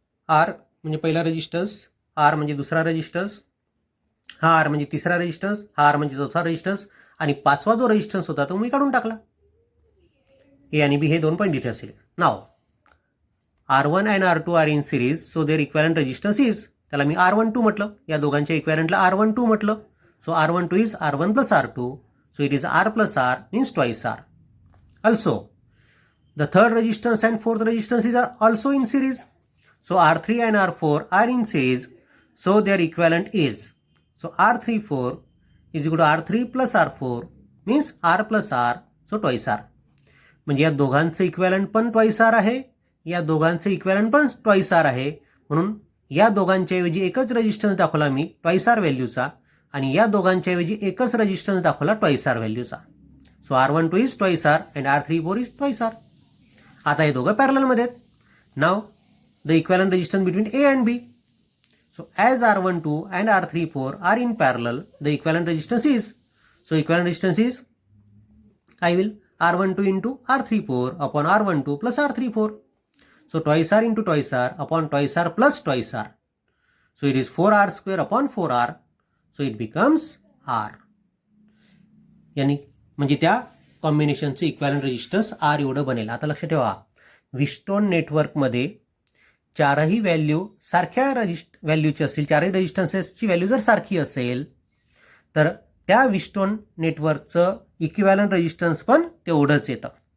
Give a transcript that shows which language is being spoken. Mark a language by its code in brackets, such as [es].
[mr] R म्हणजे पहिला resistance, R म्हणजे दुसरा रेजिस्टन्स, हा R म्हणजे तिसरा रेजिस्टन्स, हा R म्हणजे चौथा रेजिस्टन्स आणि पाचवा जो रेजिस्टन्स होता तो मी काढून टाकला. ए आणि बी हे 2 पॉईंट इथे असेल. [en] नाव R1 and R2 are in series, so their equivalent resistance is, [mr] त्याला मी R12 म्हटलं, या दोघांच्या इक्विव्हॅलंटला R12 म्हटलं. [en] So R12 is R1 plus R2, so it is R plus R means twice R. Also the third resistance and fourth resistance is also in series. So R3 and R4 are in series. So their equivalent is, so R34 is equal to R3 plus R4 means R plus R, so twice R. [mr] म्हणजे या दोघांचं equivalent पण twice R आहे, या दोघांचं equivalent पण twice R आहे. म्हणून या दोघांच्या ऐवजी एकच रेजिस्टन्स दाखवला मी ट्वाइस R व्हॅल्यूचा आणि या दोघांच्या ऐवजी एकच रेजिस्टन्स दाखवला twice R व्हॅल्यूचा. [en] So R12 is twice R and R34 is twice R. [mr] आता हे दोघं पॅरललमध्ये आहेत. [en] नाव the equivalent resistance between A and B. So as R12 and R34 are in parallel, the equivalent resistance is, so equivalent resistance is I will R12 into R34 upon R12 plus R34. So twice R into twice R upon twice R plus twice R. So it is 4R square upon 4R. So it becomes R. [mr] यांनी म्हणजे त्या कॉम्बिनेशनचं equivalent resistance R एवढं बनेल. आता लक्षात ठेवा, Wheatstone नेटवर्कमध्ये चारही व्हॅल्यू सारख्या व्हॅल्यूची असेल, चारही रेजिस्टन्सेसची व्हॅल्यू जर सारखी असेल तर त्या व्हीटस्टोन नेटवर्कचं इक्विव्हॅलंट रेजिस्टन्स पण तेवढंच येतं.